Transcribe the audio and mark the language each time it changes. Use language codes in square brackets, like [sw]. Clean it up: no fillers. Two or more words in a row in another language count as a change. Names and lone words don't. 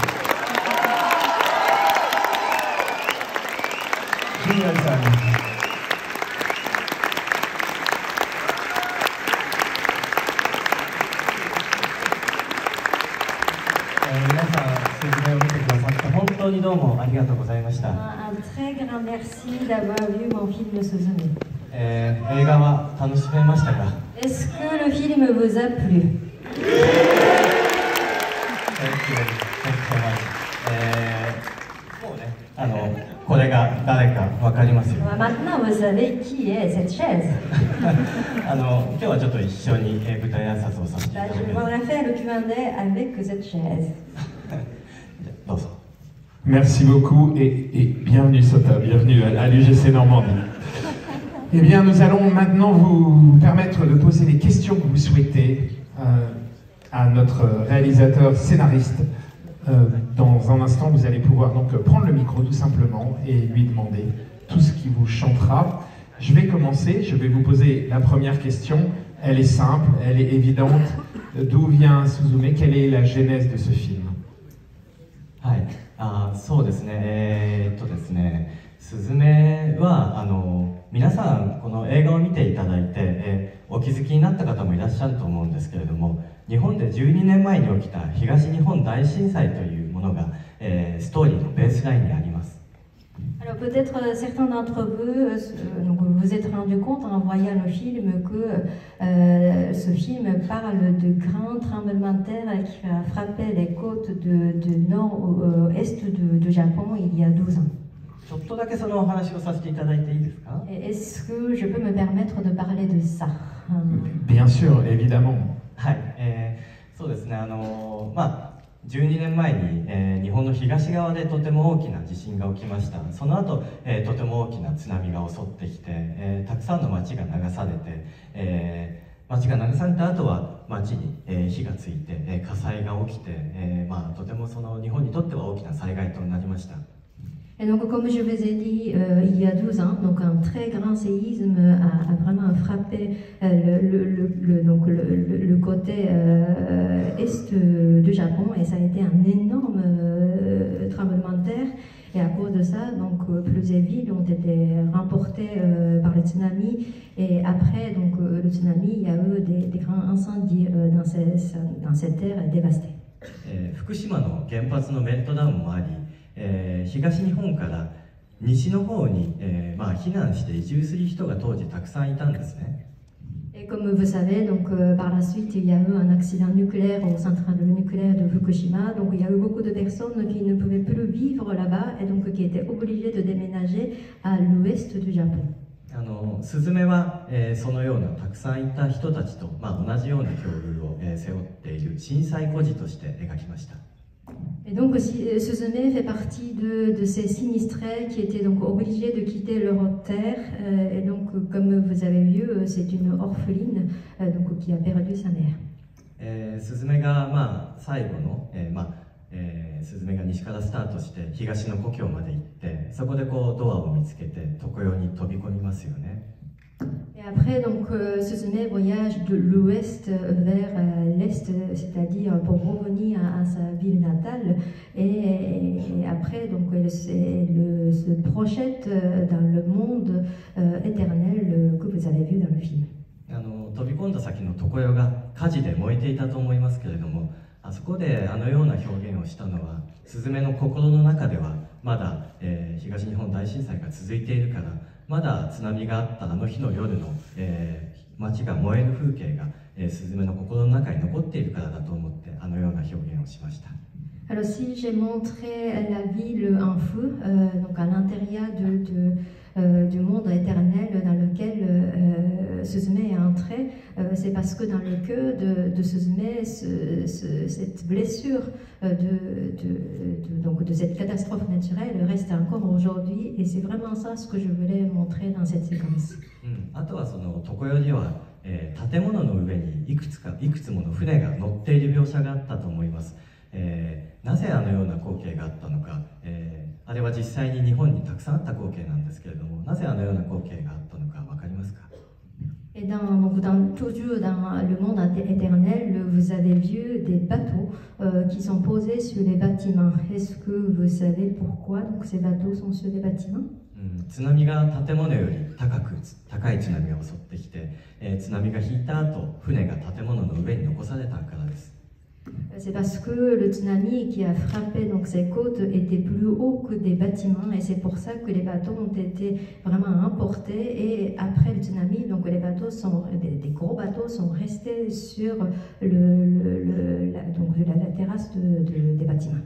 [fr] Génial-san. [ja] 皆さん、説明を見てくださって本当にどうもありがとうございました。 [fr] Un très grand merci d'avoir vu mon film Suzume. [ja] 映画は楽しめましたか？ [fr] Est-ce que le film vous a plu? Maintenant vous savez qui est cette chaise. [ja] 今日はちょっと一緒に舞台挨拶をさせていただきます。 [fr] Je voudrais faire le Q&A avec cette chaise. [ja] どうぞ。 [fr] Merci beaucoup et bienvenue Sota, bienvenue à l'UGC Normandie. Eh bien, nous allons maintenant vous permettre de poser les questions que vous souhaitez à notre réalisateur scénariste. Dans un instant, vous allez pouvoir donc prendre le micro tout simplement et lui demander tout ce qui vous chantera. Je vais commencer, je vais vous poser la première question. Elle est simple, elle est évidente. D'où vient Suzume? Quelle est la genèse de ce film? [ja] はい、そうですね、ですね、すずめは皆さんこの映画を見ていただいて、お気づきになった方もいらっしゃると思うんですけれども、日本で12年前に起きた東日本大震災というものが、ストーリーのベースラインにあります。 [fr] Alors peut-être certains d'entre vous vous êtes rendu compte en voyant le film que ce film parle de grands tremblements de terre qui a frappé les côtes de nord au est de Japon il y a 12 ans. [ja] ちょっとだけそのお話をさせていただいていいですか？ [fr] Est-ce que je peux me permettre de parler de ça? Bien sûr, évidemment. [ja] はい、そうですね、12年前に、日本の東側でとても大きな地震が起きました。その後、とても大きな津波が襲ってきて、たくさんの町が流されて、町が流された後は町に、火がついて、火災が起きて、とてもその日本にとっては大きな災害となりました。 [fr] Et donc, comme je vous ai dit, il y a 12 ans, donc un très grand séisme a vraiment frappé le côté est du Japon, et ça a été un énorme tremblement de terre. Et à cause de ça, donc, plusieurs villes ont été remportées par le tsunami. Et après donc, le tsunami, il y a eu des grands incendies dans cette terre dévastée. [ja] 福島の原発のメルトダウンもあり、東日本から西の方に、避難して移住する人が当時たくさんいたんですね。 [fr] Et comme vous savez, donc, par la suite, il y a eu un accident nucléaire au central nucléaire de Fukushima. Donc, il y a eu beaucoup de personnes qui ne pouvaient plus vivre là-bas et donc qui étaient obligées de déménager à l'ouest du Japon. [ja] スズメは、そのようなたくさんいた人たちと、同じような境遇を、背負っている震災孤児として描きました。 [fr] Et donc Suzume fait partie de ces sinistrés qui étaient donc obligés de quitter leur terre. Et donc, comme vous avez vu, c'est une orpheline donc, qui a perdu sa mère. [ja] スズメが、最後の、スズメが西からスタートして東の故郷まで行って、そこでこうドアを見つけて常世に飛び込みますよね。 [fr] Et après, donc, Suzume voyage de l'ouest vers l'est, c'est-à-dire pour revenir à sa ville natale. Et après, donc, elle se projette dans le monde éternel que vous avez vu dans le film. [ja] 飛び込んだ先の常世が火事で燃えていたと思いますけれども、あそこであのような表現をしたのは、スズメの心の中ではまだ、東日本大震災が続いているから、まだ津波があったあの日の夜の、街が燃える風景が、 スズメの心の中に残っているからだと思ってあのような表現をしました。 [fr] Alors si j'ai montré la ville en feu, donc à l'intérieur du monde éternel dans lequel Suzume est entré, c'est parce que dans le cœur de Suzume, cette blessure donc de cette catastrophe naturelle reste encore aujourd'hui, et c'est vraiment ça ce que je voulais montrer dans cette séquence. [ja] あとはその常世には、建物の上にいくつもの船が乗っている描写があったと思います。なぜあのような光景があったのか、あれは実際に日本にたくさんあった光景なんですけれども、なぜあのような光景があったのか分かりますか？ [fr] Et toujours dans le monde éternel, vous avez vu des bateaux qui sont posés sur les bâtiments. Est-ce que vous savez pourquoi donc, ces bateaux sont sur les bâtiments? [ja] 津波が建物より高い津波が襲ってきて、津波が引いた後、船が建物の上に残されたからです。 [fr] C'est parce que le tsunami qui a frappé donc ces côtes était plus haut que des bâtiments, et c'est pour ça que les bateaux ont été vraiment emportés, et après le tsunami, donc les bateaux des gros bateaux sont restés sur la terrasse des bâtiments.